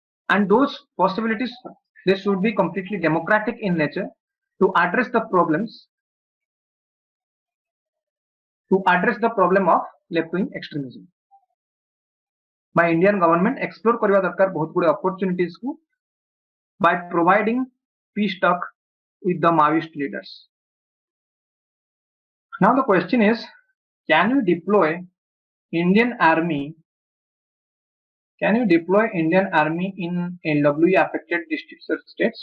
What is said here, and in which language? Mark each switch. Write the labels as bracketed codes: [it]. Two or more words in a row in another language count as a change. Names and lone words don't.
[en] and those possibilities, they should be completely democratic in nature to address the problem of left wing extremism. by Indian government explore [or] କରିବା ଦରକାର ବହୁତ ଗୁଡେ [en] opportunities କୁ by providing peace talk with the Maoist leaders. Now the question is, can you deploy Indian army in LWE affected districts or states?